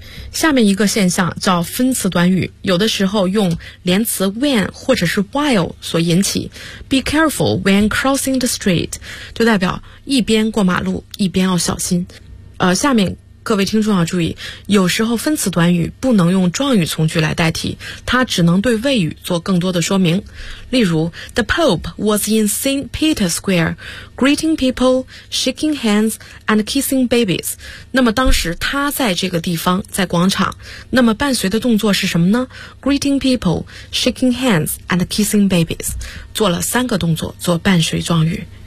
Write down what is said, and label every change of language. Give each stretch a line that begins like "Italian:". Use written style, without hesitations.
Chinese: 下面一个现象叫分词短语，有的时候用连词 when 或者是 while 所引起。
English: Be careful when crossing the street
Chinese: 就代表一边过马路一边要小心。下面各位听众要注意，有时候分词短语不能用状语从句来代替，它只能对谓语做更多的说明。例如
English: The Pope was in St. Peter's Square, greeting people, shaking hands, and kissing babies.
Chinese: 那么当时他在这个地方，在广场，那么伴随的动作是什么呢？
English: Greeting people, shaking hands, and kissing babies.
Chinese: 做了三个动作做伴随状语。